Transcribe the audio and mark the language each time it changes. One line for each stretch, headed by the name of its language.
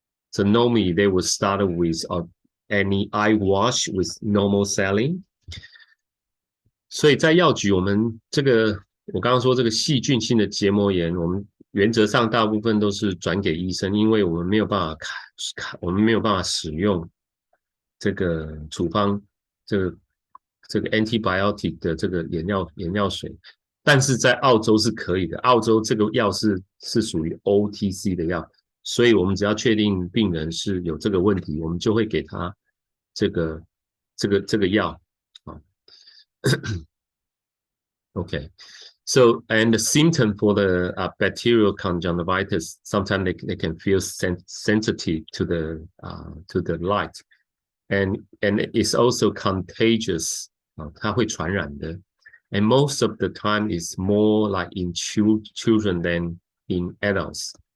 English: So normally they would start with any eye wash with normal saline.
Chinese: 所以在药局，我们我刚刚说这个细菌性的结膜炎，我们原则上大部分都是转给医生，因为我们没有办法使用这个处方这个 antibiotic 的这个眼药水，但是在澳洲是可以的。澳洲这个药是属于 OTC 的药，所以我们只要确定病人是有这个问题，我们就会给他这个药啊。
English: Okay. So, and the symptom for the bacterial conjunctivitis, sometimes they can feel sensitive to the light, and it's also contagious.
Chinese: 它会传染的,
English: and most of the time it's more like in children than in adults.